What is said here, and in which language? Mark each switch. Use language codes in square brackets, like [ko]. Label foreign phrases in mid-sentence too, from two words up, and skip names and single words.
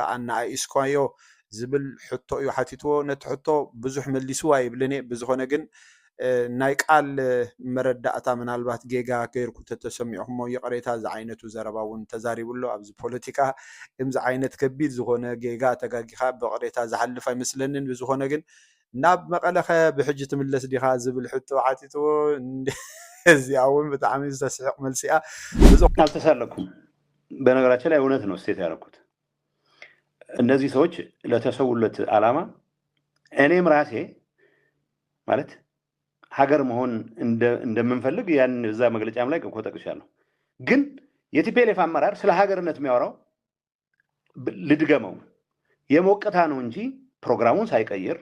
[ti] ኣናኣኢስኳዮ ዝብል ሕቶ እዩ ሓቲትዎ። ነቲ ሕቶ ብዙሕ መሊስዋ ይብልኒ። ብዝኾነ ግን ናይ ቃል መረዳእታ ምናልባት ጌጋ ገይርኩ ተሰሚዑሞ የቀሬታ እዚ ዓይነቱ ዘረባ እውን ተዛሪቡሎ። ኣብዚ ፖለቲካ ከምዚ ዓይነት ከቢድ ዝኾነ ጌጋ ተጋጊኻ ብቀሬታ ዝሓልፍ ኣይመስለንን። ብዝኾነ ግን ናብ መቐለኸ ብሕጂ ትምለስ ዲኻ ዝብል ሕቶ ሓቲትዎ። እዚኣ እውን ብጣዕሚ ዝተስሕቕ መልሲኣ [am] አልተሳለኩም። በነገራችን ላይ እውነት ነው ስቴት ያደረኩት። እነዚህ ሰዎች ለተሰውለት ዓላማ እኔም ራሴ ማለት ሀገር መሆን እንደምንፈልግ ያን እዛ መግለጫም ላይ ቆጠቅሻለሁ። ግን የቲፒኤልኤፍ አመራር ስለ ሀገርነት የሚያወራው ልድገመው የሞቀታ ነው እንጂ ፕሮግራሙን ሳይቀይር